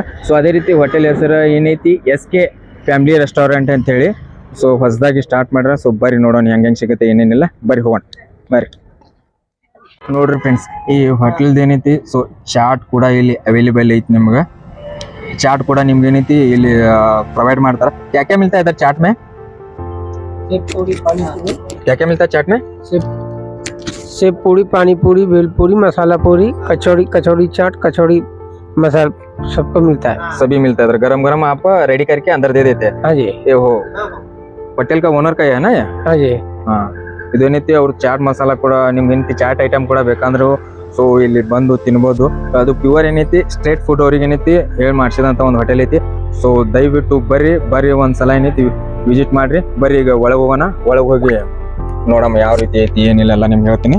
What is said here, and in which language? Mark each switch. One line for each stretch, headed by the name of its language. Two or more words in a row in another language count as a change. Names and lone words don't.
Kannada: ಸೊ ಅದೇ ರೀತಿ ಹೋಟೆಲ್ ಹೆಸರು ಏನೈತಿ SK ಫ್ಯಾಮಿಲಿ ರೆಸ್ಟೋರೆಂಟ್ ಅಂತ ಹೇಳಿ. ಸೊ ಹೊಸದಾಗಿ ಸ್ಟಾರ್ಟ್ ಮಾಡ್ರ. ಸೊ ಬರ್ರಿ ನೋಡೋಣ ಹೆಂಗೆ ಸಿಗುತ್ತೆ ಏನೇನಿಲ್ಲ. ಬರ್ರಿ ಹೋಗೋಣ ಬರ್ರಿ. ನೋಡ್ರಿ ಫ್ರೆಂಡ್ಸ್, ಈ ಹೋಟೆಲ್ದು ಏನೈತಿ ಸೊ ಚಾಟ್ ಕೂಡ ಇಲ್ಲಿ ಅವೈಲೇಬಲ್ ಐತಿ. ನಿಮ್ಗೆ ಚಾಟ್ ಕೂಡ ನಿಮ್ಗೆ ಏನೈತಿ ಇಲ್ಲಿ ಪ್ರೊವೈಡ್ ಮಾಡ್ತಾರೆ.
Hindi: क्या मिलता है इधर चाट में? क्या मिलता है चाट में? सेब पूरी, पानी पूरी, भेल पूरी, मसाला पूरी, कचौड़ी चाट, कचौड़ी मसाला सबको मिलता है. सभी मिलता है इधर. गरम गरम आप रेडी करके अंदर दे देते हैं. हाँ जी. ये हो होटल का ओनर का है ना ये? हाँ जी. हाँ,
Kannada: ಇದೇನೈತಿ ಅವ್ರ ಚಾಟ್ ಮಸಾಲ ಕೂಡ ನಿಮ್ಗೆ ಏನೈತಿ ಚಾಟ್ ಐಟಮ್ ಕೂಡ ಬೇಕಂದ್ರು ಸೊ ಇಲ್ಲಿ ಬಂದು ತಿನ್ಬೋದು. ಅದು ಪ್ಯೂರ್ ಏನೈತಿ
English: street food
Kannada: ಅವ್ರಿಗೆ ಏನೈತಿ ಹೇಳಿ ಮಾಡಿಸಿದಂಥ ಒಂದು ಹೋಟೆಲ್ ಐತಿ. ಸೊ ದಯವಿಟ್ಟು ಬರ್ರಿ ಒಂದ್ಸಲ ಏನೈತಿ ವಿಸಿಟ್ ಮಾಡ್ರಿ. ಬರ್ರಿ ಈಗ ಒಳಗೆ ಹೋಗೋಣ. ಒಳಗೆ ಹೋಗಿ ನೋಡಮ್ಮ ಯಾವ ರೀತಿ ಐತಿ ಏನಿಲ್ಲ ಎಲ್ಲ ನಿಮ್ಗೆ ಹೇಳ್ತೀನಿ.